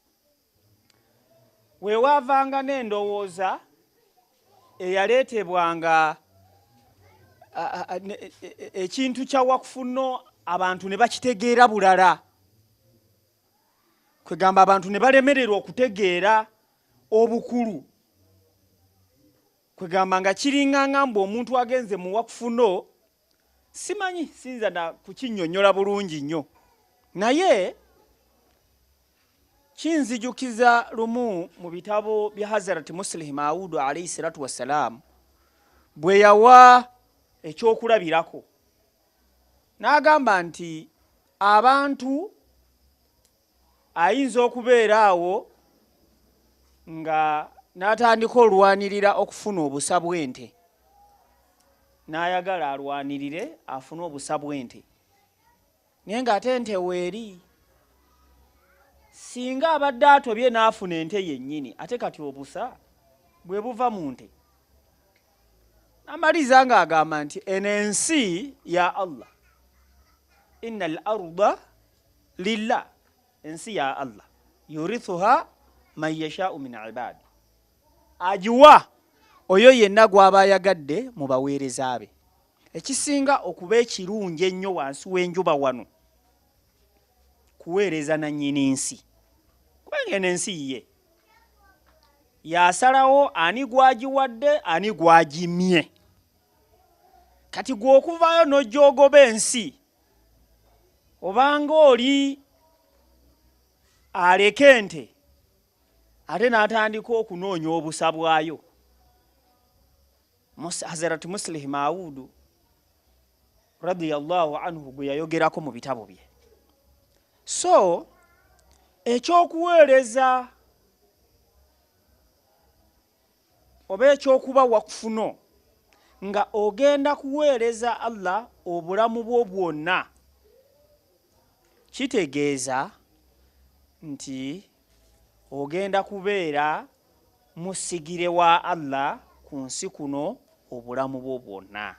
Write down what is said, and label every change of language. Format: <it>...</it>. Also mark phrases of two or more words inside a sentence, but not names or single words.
<lg>We wavanga n'endowooza eyaleetebwanga ekintu kya Waqf-E-Nau abantu ne bakitegeera bulala, kwegamba abantu ne balemererwa okutegeera obukulu, kwegamba nga kiringanga mbu omuntu agenze mu Waqf-E-Nau, simanyi sinza na kukinnyonnyola bulungi nnyo, naye kinzijukiza lumu mu bitabo bya Hadrat Muslim</lg> <ar>عليه الصلاة والسلام</ar> <lg>bwe yawa ekyokulabirako, n'agamba nti abantu ayinza okubeera awo nga n'atandika olwanirira okufuna obusa bw'ente, n'ayagala alwanirire afune obusa bw'ente, naye ng'ate ente weeri. Singa abadde atobye n'afuna ente yennyini, ate kati obusa bwe buva mu nte. N'amaliza ng'agamba nti eno ensi ya Allah,</lg> <ar>إن الأرض لله,</ar> <lg>ensi ya Allah,</lg> <ar>يورثها من يشاء من عبادي,</ar> <lg>agiwa oyo yenna gw'aba ayagadde mu baweereza be. Ekisinga okuba ekirungi ennyo wansi w'enjuba wano kuweereza nannyini nsi, kubanga eno ensi ye yasalawo ani gwagiwadde ani gwagimye. Kati gwe okuvayo n'ojjogoba ensi, obanga oli aleka ente ate n'atandika okunoonya obusa bwayo. Hazrat Muslim</lg> <ar>رضي الله عنه</ar> <lg>gwe yayogerako mu bitabo bye. So ekyokuweereza oba ekyokuba Waqf-E-Nau nga ogenda kuweereza Allah obulamu bwo bwonna, kitegeeza nti ogenda kubeera musigire wa Allah ku nsi kuno obulamu bwo bwonna.</lg>